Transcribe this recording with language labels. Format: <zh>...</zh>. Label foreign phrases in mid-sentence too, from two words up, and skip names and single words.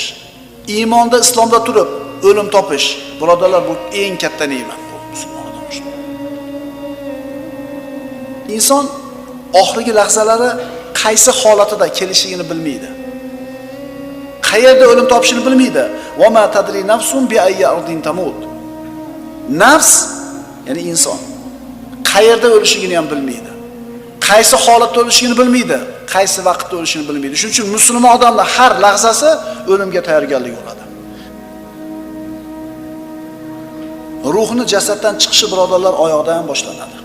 <uz>Iymonda, islomda turib o'lim topish. Birodarlar, bu eng katta ne'mat bu musulmon odam uchun. Inson oxirgi lahzalari qaysi holatida kelishligini bilmaydi. Qayerda o'lim topishini bilmaydi.</uz> <ar>وما تدري نفس بأي أرض تموت.</ar> <uz>Nafs, ya'ni inson qayerda o'lishligini ham bilmaydi. Qaysi holatda o'lishligini bilmaydi, qaysi vaqtda o'lishini bilmaydi. Shuning uchun musulmon odamlar har lahzasi o'limga tayyorgarlik bo'ladi. Ruhni jasaddan chiqishi birodarlar oyoqdan boshlanadi.</uz>